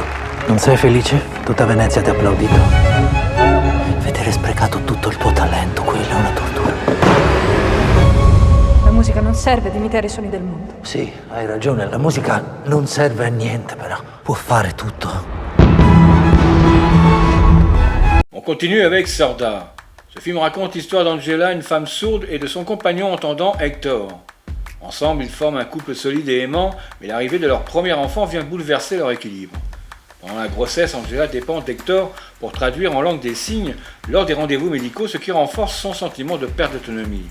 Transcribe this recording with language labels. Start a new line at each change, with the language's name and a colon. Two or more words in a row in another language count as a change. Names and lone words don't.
Italian: Non sei felice? Tutta Venezia ti ha applaudito. Vedere sprecato tutto il tuo talento, quella è una tortura. La musica non serve ad imitare i suoni del mondo. Sì, hai ragione, la musica non serve a niente, però può fare tutto.
French: On continue avec Sorda. Ce film raconte l'histoire d'Angela, une femme sourde, et de son compagnon entendant, Hector. Ensemble, ils forment un couple solide et aimant, mais l'arrivée de leur premier enfant vient bouleverser leur équilibre. Pendant la grossesse, Angela dépend d'Hector pour traduire en langue des signes lors des rendez-vous médicaux, ce qui renforce son sentiment de perte d'autonomie.